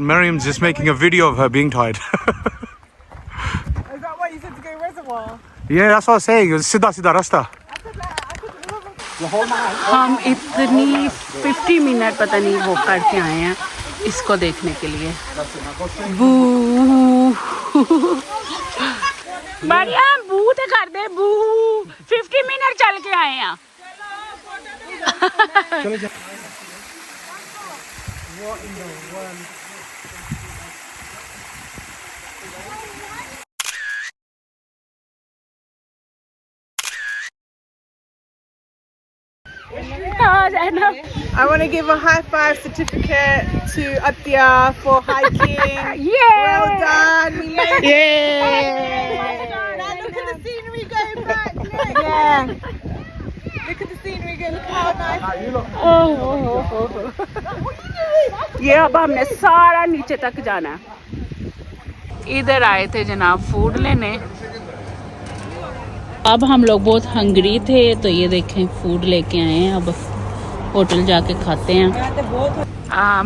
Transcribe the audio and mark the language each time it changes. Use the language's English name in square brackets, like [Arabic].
[English] Miriam's just making a video of her being tired. Is that why you said to go reservoir? Yeah, that's what I was saying. It was [Hindi] सीधा rasta. हम इतनी 50 minute पता नहीं वो करके आए हैं इसको देखने के लिए। बू मरियम बू तो कर दे, बू 50 मिनट चल के आए हैं। [English] I want to give a high five certificate to Abdia for hiking. Yeah. Well done. We made it. Yeah. Now look at the scenery going back. Look. Yeah. Look at the scenery going. Look how nice. [Hindi] ये अब हमने सारा नीचे तक जाना है। इधर आए थे जनाब फूड लेने, अब हम लोग बहुत हंगरी थे तो ये देखें फूड लेके आए हैं, अब होटल जाके खाते हैं।